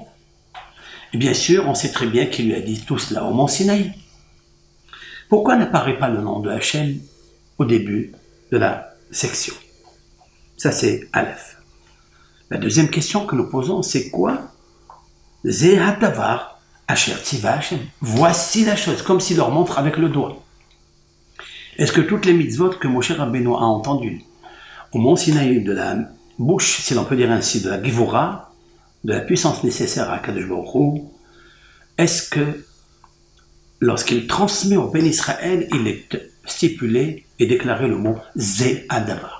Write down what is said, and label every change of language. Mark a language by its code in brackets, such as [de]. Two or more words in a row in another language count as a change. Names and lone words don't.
[fr] Et bien sûr, on sait très bien qu'il lui a dit tout cela au mont Sinaï. Pourquoi n'apparaît pas le nom de Hachem au début de la section? Ça, c'est Aleph. La deuxième question que nous posons, c'est quoi? [he] זה הדבר אשר צוה השם. [fr] Voici la chose, comme s'il leur montre avec le doigt. Est-ce que toutes les mitzvot que Moshe Rabbeinu a entendues au mont Sinaï de la bouche, si l'on peut dire ainsi, de la Givora, de la puissance nécessaire à [he] קדוש ברוך הוא, [fr] est-ce que lorsqu'il transmet au Ben Israël, il est stipulé et déclaré le mot [he] זה הדבר.